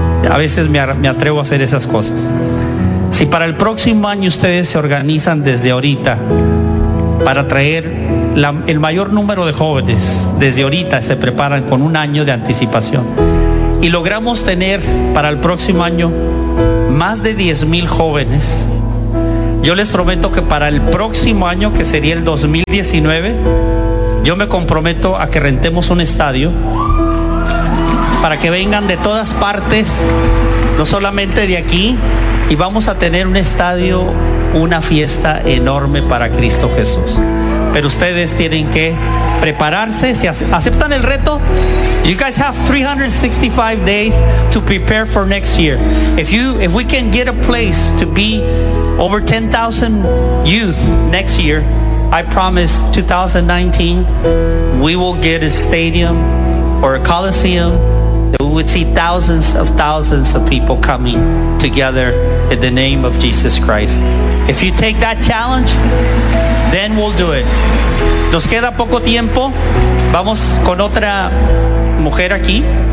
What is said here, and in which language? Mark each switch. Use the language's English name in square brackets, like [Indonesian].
[Spanish] A veces me atrevo a hacer esas cosas. Si para el próximo año ustedes se organizan desde ahorita para traer el mayor número de jóvenes, desde ahorita se preparan con un año de anticipación, y logramos tener para el próximo año más de 10,000 jóvenes, yo les prometo que para el próximo año, que sería el 2019, yo me comprometo a que rentemos un estadio para que vengan de todas partes, no solamente de aquí, y vamos a tener un estadio, una fiesta enorme para Cristo Jesús. Pero ustedes tienen que prepararse. Si aceptan el reto, [English] you guys have 365 days to prepare for next year. If we can get a place to be over 10,000 youth next year, I promise 2019 we will get a stadium or a coliseum that we would see thousands of people coming together in the name of Jesus Christ. If you take that challenge, then we'll do it. [Spanish] Nos queda poco tiempo. Vamos con otra mujer aquí.